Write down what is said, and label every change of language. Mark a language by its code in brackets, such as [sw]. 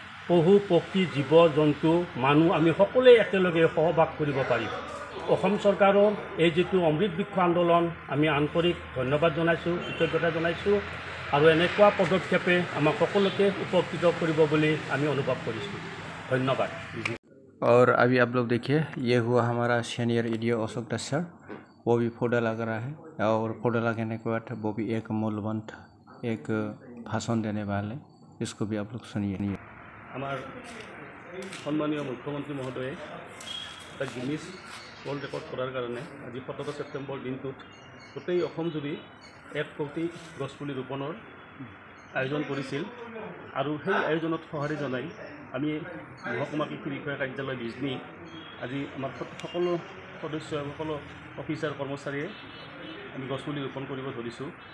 [as] পশু পক্ষী, জীৱ জন্তু, মানুহ আমি সকলোৱে একেলগে সহবাস কৰিব পাৰিম। অসম চৰকাৰৰ এই যিটো অমৃত বৃক্ষ আন্দোলন আমি আন্তৰিক ধন্যবাদ জনাইছোঁ, কৃতজ্ঞতা জনাইছোঁ। আৰু এনেকুৱা পদক্ষেপে আমাক সকলোকে উপকৃত কৰিব বুলি আমি অনুভৱ কৰিছোঁ। ধন্যবাদ। [hi] और अभी आप लोग देखिए, ये हुआ हमारा सीनियर ईडीओ अशोक दास सर, वो भी पौधा लगा रहा है और पौधा लगाने के बाद वो भी एक मूल्यवान एक भाषण देने वाले, इसको भी आप लोग सुनिए। [as] हमारे सम्मानीय मुख्यमंत्री महोदय एक गिनिज वर्ल्ड रेकर्ड करार कारण आज 17 सेप्टेम्बर दिन गोटेई অসম জুৰি 1 কোটি গছপুলি ৰোপণৰ আয়োজন কৰিছিল। আৰু সেই আয়োজনত সঁহাৰি জনাই আমি মহকুমা কৃষি বিষয়া কাৰ্যালয় বিজনী আজি আমাৰ সকলো সদস্য, সকলো অফিচাৰ কৰ্মচাৰীয়ে আমি গছপুলি ৰোপণ কৰিব ধৰিছোঁ।